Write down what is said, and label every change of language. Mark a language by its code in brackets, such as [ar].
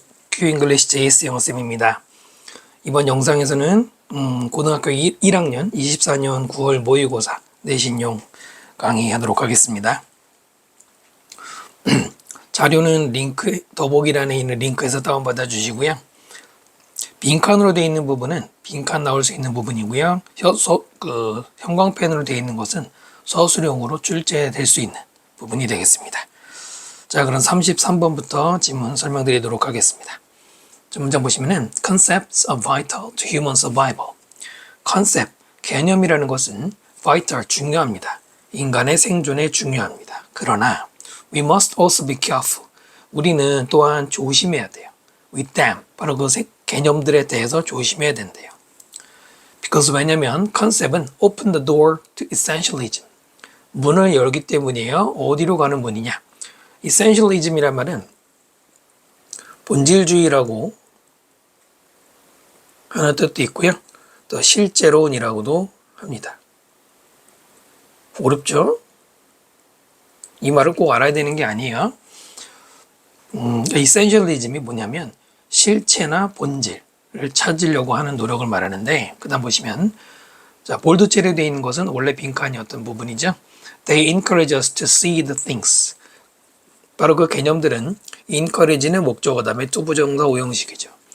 [ko] Q English JS 영어쌤입니다. 이번 영상에서는 고등학교 1학년 24년 9월 모의고사 내신용 강의하도록 하겠습니다. 자료는 링크 더보기란에 있는 링크에서 다운받아 주시고요. 빈칸으로 되어 있는 부분은 빈칸 나올 수 있는 부분이고요. 형광펜으로 되어 있는 것은 서술형으로 출제될 수 있는 부분이 되겠습니다. 자, 그럼 33번부터 지문 설명드리도록 하겠습니다. 자, 문장 보시면은 [en] Concepts are vital to human survival. [ko] 컨셉, 개념이라는 것은 vital, 중요합니다. 인간의 생존에 중요합니다. 그러나 [en] we must also be careful. [ko] 우리는 또한 조심해야 돼요. [en] with them, [ko] 바로 그 개념들에 대해서 조심해야 된대요. [en] Because [ko] 왜냐면 컨셉은 [en] open the door to essentialism. [ko] 문을 열기 때문이에요. 어디로 가는 문이냐? essentialism이란 말은 본질주의라고 하는 뜻도 있고요. 또 실제론이라고도 합니다. 어렵죠? 이 말을 꼭 알아야 되는 게 아니에요. essentialism이 뭐냐면 실체나 본질을 찾으려고 하는 노력을 말하는데, 그 다음 보시면 자, 볼드체로 되어 있는 것은 원래 빈칸이었던 부분이죠. [en] They encourage us to see the things. [ko] 바로 그 개념들은 encourage는 목적어 다음에 투부정사 오형식이죠.